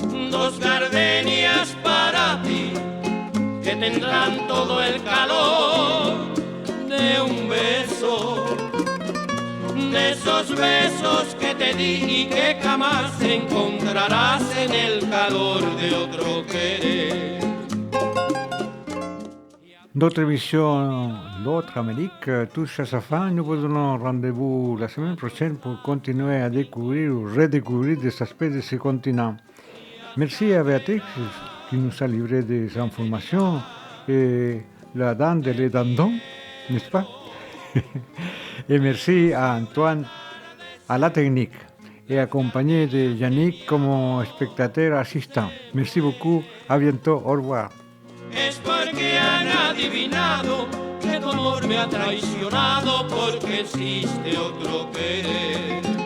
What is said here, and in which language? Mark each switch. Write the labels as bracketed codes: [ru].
[es] Dos gardenias para ti, que tendrán todo el calor de un beso, de esos besos que te di y que jamás encontrarás en el calor de otro querer. [fr] Notre émission L'autre Amérique touche à sa fin. Nous vous donnons rendez-vous la semaine prochaine pour continuer à découvrir ou redécouvrir des aspects de ce continent. Merci à Béatrix qui nous a livré des informations et la dinde et les dindons, n'est-ce pas? Et merci à Antoine à la technique et accompagné de Yannick comme spectateur assistant. Merci beaucoup, à bientôt, au revoir. [es] Es porque han adivinado que tu amor me ha traicionado porque existe otro querer.